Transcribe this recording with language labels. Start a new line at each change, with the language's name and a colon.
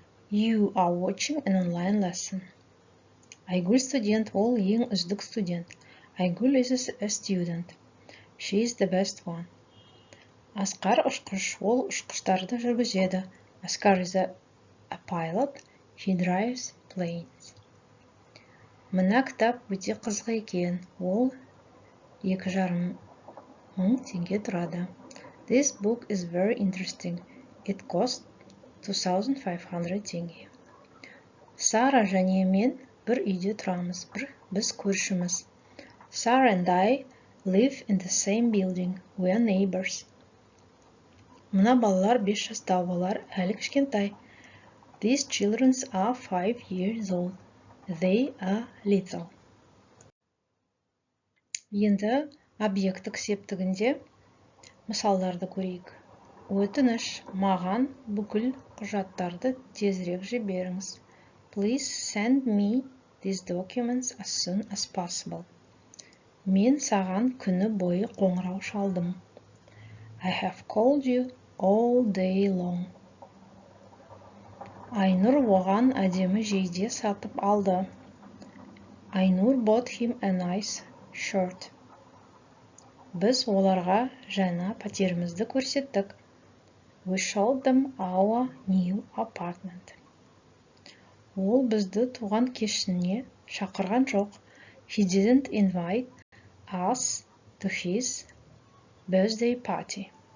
English: You are watching an online lesson.
Kazakh: Айгүл студент, ол ең үздік студент.
English: Айгүл is a student. She is the best one.
Kazakh: Асқар ұшқыш, ол ұшқыштарды жүргізеді.
English: Асқар is a pilot. He drives planes.
Kazakh: Мына кітап өте қызық екен. Ол 2,5 мың теңге тұрады.
English: This book is very interesting. It costs 2,500 теңге.
Kazakh: Сара және мен бір үйде тұрамыз. Біз көршіміз.
English: Sarah and I live in the same building. We are neighbors.
Kazakh: Мына балалар 5 жаста, олар әлі кішкентай.
English: These children are 5 years old. They are little.
Kazakh: Енді объекттік септігінде мысалдарды көрейік. Өтініш, маған бүкіл құжаттарды тезірек жіберіңіз.
English: Please send me these documents as soon as possible.
Kazakh: Мен саған күні бойы қоңырау шалдым.
English: I have called you all day long.
Kazakh: Айнұр оған әдемі жейде сатып алды.
English: Айнұр bought him a nice shirt.
Kazakh: Біз оларға жаңа пәтерімізді көрсеттік.
English: We showed them our new apartment.
Kazakh: Ол бізді туған кешіне шақырған жоқ.
English: He didn't invite us to his birthday party.